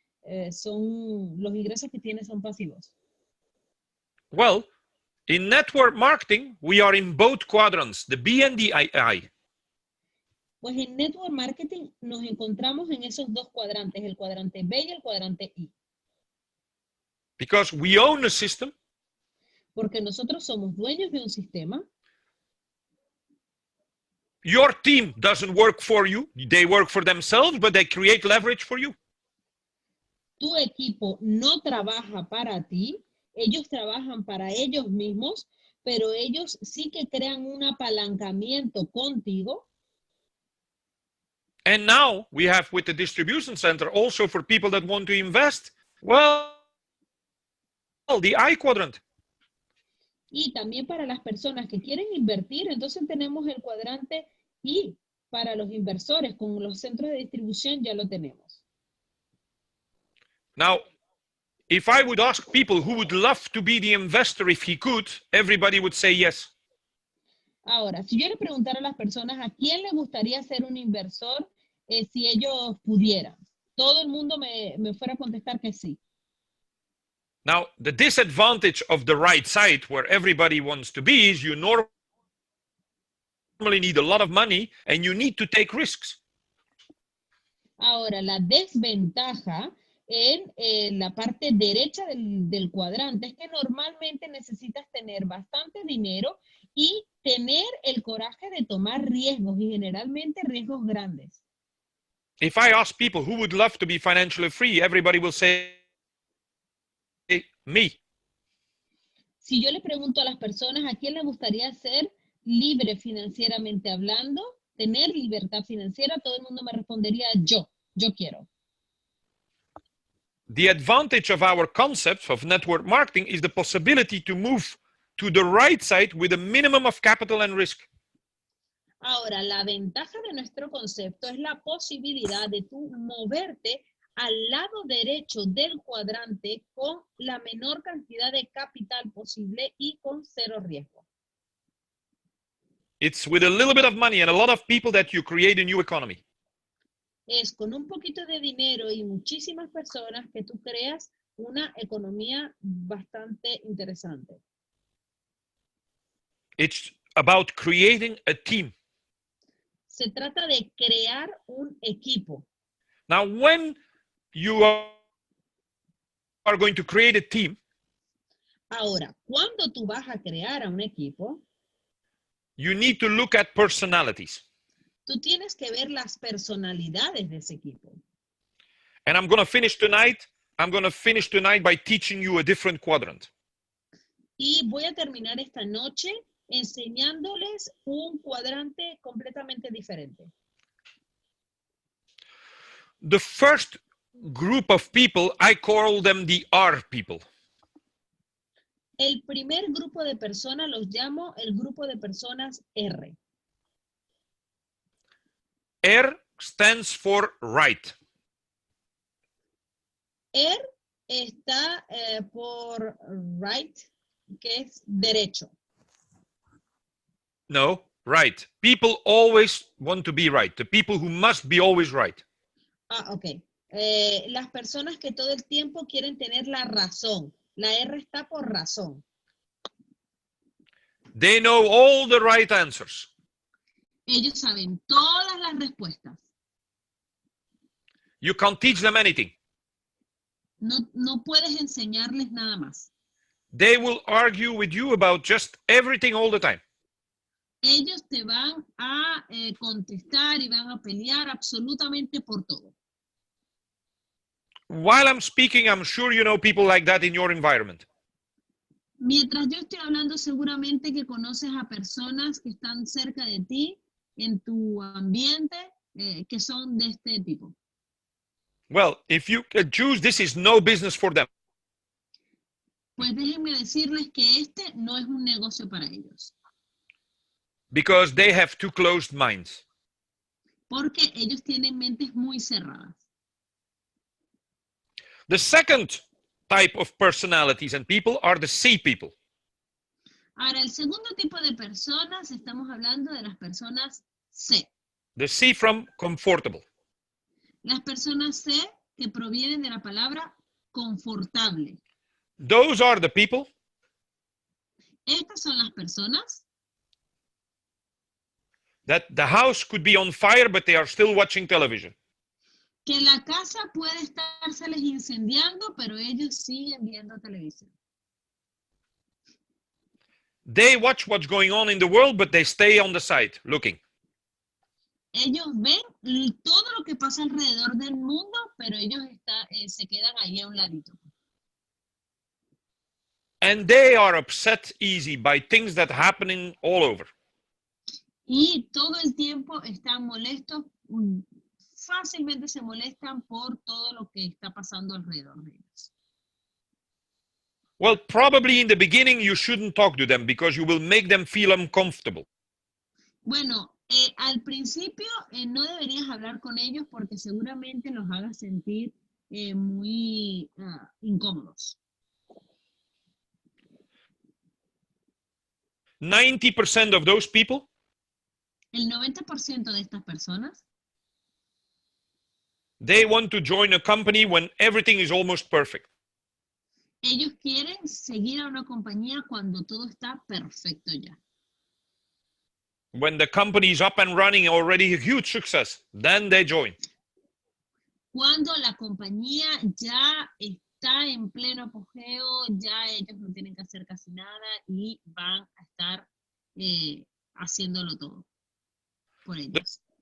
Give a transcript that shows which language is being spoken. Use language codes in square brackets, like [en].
[es] Los ingresos que tienes son pasivos. [en] Well, in network marketing, we are in both quadrants, the B and the I. [es] Pues en network marketing nos encontramos en esos dos cuadrantes, el cuadrante B y el cuadrante I. [en] Because we own a system. [es] Porque nosotros somos dueños de un sistema. [en] Your team doesn't work for you. They work for themselves, but they create leverage for you. [es] Tu equipo no trabaja para ti, ellos trabajan para ellos mismos, pero ellos sí que crean un apalancamiento contigo. [en] And now we have with the distribution center also for people that want to invest, well, the I quadrant. [es] Y también para las personas que quieren invertir, entonces tenemos el cuadrante I. Para los inversores, con los centros de distribución ya lo tenemos. [en] Now, if I would ask people who would love to be the investor if he could, everybody would say yes. [es] Ahora, si yo le preguntara a las personas a quién le gustaría ser un inversor si ellos pudieran, todo el mundo me fuera a contestar que sí. [en] Now, the disadvantage of the right side, where everybody wants to be, is you normally need a lot of money and you need to take risks. [es] Ahora, la desventaja en la parte derecha del cuadrante es que normalmente necesitas tener bastante dinero y tener el coraje de tomar riesgos y generalmente riesgos grandes. [en] If I ask people who would love to be financially free, everybody will say me. [es] Si yo le pregunto a las personas a quién le gustaría ser libre financieramente hablando, tener libertad financiera, todo el mundo me respondería yo quiero. [en] The advantage of our concept of network marketing is the possibility to move to the right side with a minimum of capital and risk. [es] Ahora, la ventaja de nuestro concepto es la posibilidad de tú moverte al lado derecho del cuadrante con la menor cantidad de capital posible y con cero riesgo. [en] It's with a little bit of money and a lot of people that you create a new economy. [es] Es con un poquito de dinero y muchísimas personas que tú creas una economía bastante interesante. [en] It's about creating a team. [es] Se trata de crear un equipo. [en] Now, when you are going to create a team, [es] ahora, cuando tú vas a crear a un equipo, [en] you need to look at personalities. [es] Tú tienes que ver las personalidades de ese equipo. [en] And I'm going to finish tonight. I'm going to finish tonight by teaching you a different quadrant. [es] Y voy a terminar esta noche enseñándoles un cuadrante completamente diferente. [en] The first group of people, I call them the R people. [es] El primer grupo de personas los llamo el grupo de personas R. [en] R stands for right. [es] R está por right, que es derecho. [en] No, right. People always want to be right. The people who must be always right. Ok. [es] Las personas que todo el tiempo quieren tener la razón. La R está por razón. [en] They know all the right answers. [es] Ellos saben todas las respuestas. [en] You can't teach them anything. [es] No puedes enseñarles nada más. [en] They will argue with you about just everything all the time. [es] Ellos te van a contestar y van a pelear absolutamente por todo. [en] While I'm speaking, I'm sure you know people like that in your environment. [es] Mientras yo estoy hablando, seguramente que conoces a personas que están cerca de ti, en tu ambiente, que son de este tipo. [en] Well, if you can choose, this is no business for them. [es] Pues déjenme decirles que este no es un negocio para ellos. [en] Because they have too closed minds. [es] Porque ellos tienen mentes muy cerradas. [en] The second type of personalities and people are the C people. [es] Ahora, el segundo tipo de personas, estamos hablando de las personas C. [en] The C from comfortable. [es] Las personas C que provienen de la palabra confortable. [en] Those are the people [es] Estas son las personas [en] that the house could be on fire, but they are still watching television. [es] que la casa puede estárseles incendiando, pero ellos siguen viendo televisión. [en] They watch what's going on in the world, but they stay on the side looking. [es] Ellos ven todo lo que pasa alrededor del mundo, pero ellos se quedan ahí a un ladito. [en] And they are upset easy by things that are happening all over. [es] Y todo el tiempo están molestos, fácilmente se molestan por todo lo que está pasando alrededor de ellos. [en] Well, probably in the beginning you shouldn't talk to them because you will make them feel uncomfortable. [es] Bueno, al principio no deberías hablar con ellos porque seguramente los hagas sentir muy incómodos. [en] 90% of those people, [es] El 90% de estas personas, [en] they want to join a company when everything is almost perfect. [es] ellos quieren seguir a una compañía cuando todo está perfecto ya. [en] When the company is up and running, already a huge success, then they join. [es] cuando la compañía ya está en pleno apogeo, ya ellos no tienen que hacer casi nada y van a estar haciéndolo todo por ellos.